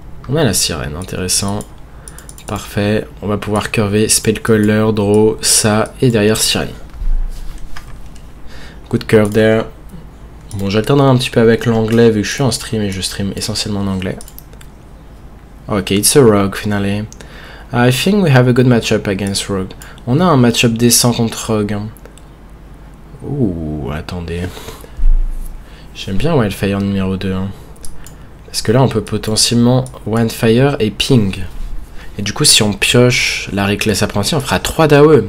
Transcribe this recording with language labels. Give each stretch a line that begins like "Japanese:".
French: On a la sirène, intéressant. Parfait, on va pouvoir curver Spellcaller, Draw, ça, et derrière sirène. Good curve there. Bon, j'alternerai un petit peu avec l'anglais vu que je suis en stream et je stream essentiellement en anglais.
English: Ok, it's a Rogue finally. I think we have a good matchup against Rogue.
French: On a un matchup décent contre Rogue. Ouh, attendez. J'aime bien Wildfire numéro 2. Hein. Parce que là, on peut potentiellement Wildfire et Ping. Et du coup, si on pioche la Reckless Apprenti, on fera 3 d'AOE.